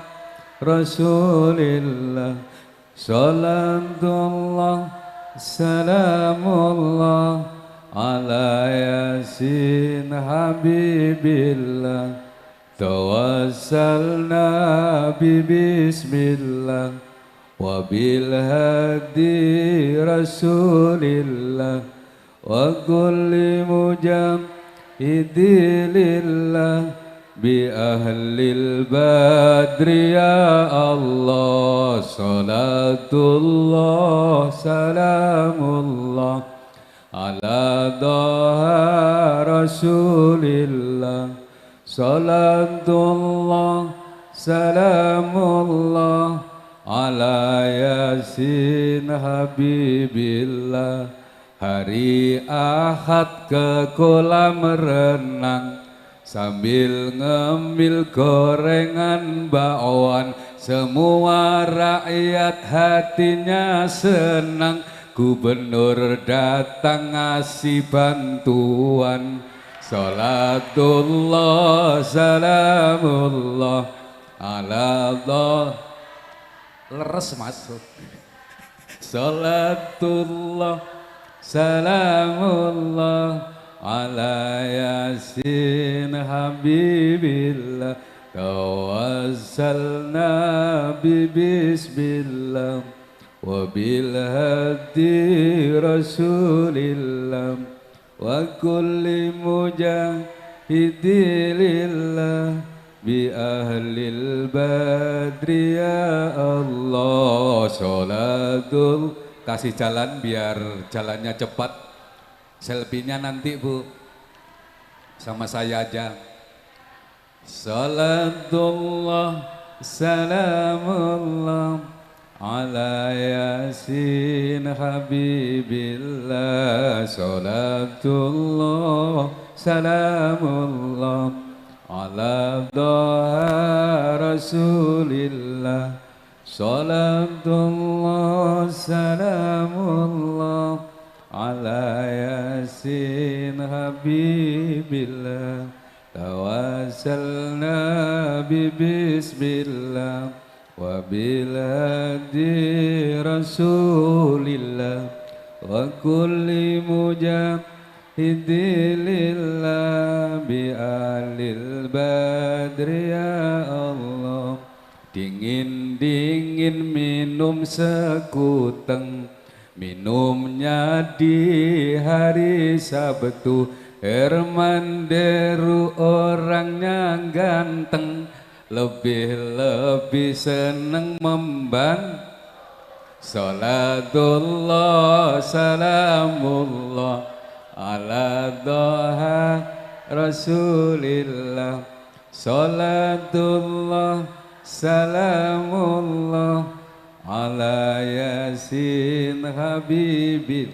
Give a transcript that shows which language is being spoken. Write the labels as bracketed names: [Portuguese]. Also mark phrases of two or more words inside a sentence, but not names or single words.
[Arabic] رسول الله صلاة الله سلام الله على ياسين حبيب الله توسلنا بسم الله و بالهادي رسول الله و كل مجاهد لله بأهل البدر يا الله صلاة الله سلام الله على طه رسول الله صلاة الله سلام الله على ياسين حبيب الله [Indonesian] hari Ahad ke kolam renang sambil ngemil gorengan bakwan, semua rakyat hatinya senang. Gubernur datang ngasih bantuan. [Arabic] صلاة الله سلام الله على الله. [Indonesian] Leres masuk. [Arabic] صلاة الله سلام الله على ياسين حبيب الله توسلنا بسم الله و بالهادي رسول الله و كل مجاهد لله بأهل البدر يا الله. [Indonesian] Sholatul, kasih jalan biar jalannya cepat. Selfie-nya nanti Bu, sama saya aja. [Arabic] صلاة الله سلام الله على ياسين حبيب الله. صلاة الله سلام الله على طه رسول الله. صلاة الله سلام الله على ياسين حبيب الله توسلنا بسم الله و بالهادي رسول الله و كل مجاهد لله بأهل البدر يا الله. [Indonesian] Dingin-dingin minum sekuteng, minumnya di hari Sabtu. Herman Deru orangnya ganteng, lebih-lebih seneng memban. [Arabic] صلاة الله سلام الله على طه رسول الله. صلاة الله سلام الله على ياسين حبيب.